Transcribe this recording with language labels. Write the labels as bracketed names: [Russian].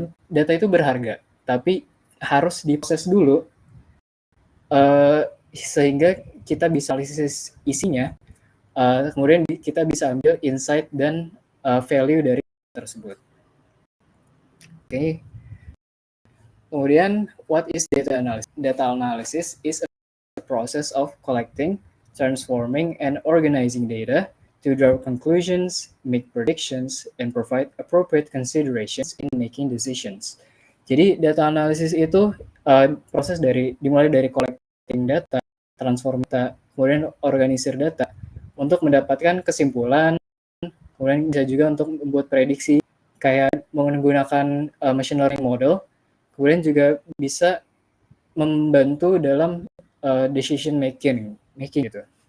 [Indonesian] Data itu berharga, tapi harus diproses dulu sehingga kita bisa analisis isinya, kemudian kita bisa ambil insight dan value dari tersebut. Oke. [English] Kemudian, what is data analysis? Data analysis is a process of collecting, transforming, and organizing data to draw conclusions, make predictions, and provide appropriate considerations in making decisions. [Indonesian] Jadi, data analysis itu proses dimulai dari [English] collecting data, transform data, [Indonesian] kemudian organisir data untuk mendapatkan kesimpulan, kemudian bisa juga untuk membuat prediksi kayak menggunakan machine learning model, kemudian juga bisa membantu dalam decision making gitu.